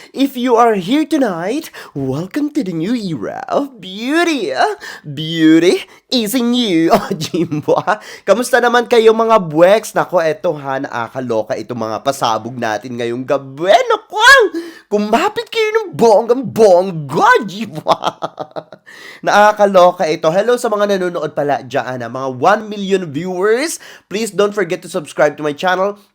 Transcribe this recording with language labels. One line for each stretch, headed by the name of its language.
English: If you are here tonight, welcome to the new era of beauty. Beauty is in you. Oh, Jimbo.
Filipino: Kamusta naman kayo mga buweks? Nako, eto ha, nakakaloka itong mga pasabog natin ngayong gabi. Nako, kumapit kayo ng bonggang-bongga, Jimbo. Nakakaloka ito. Hello sa mga nanonood pala dyan, mga 1 million viewers.
English: Please don't forget to subscribe to my channel.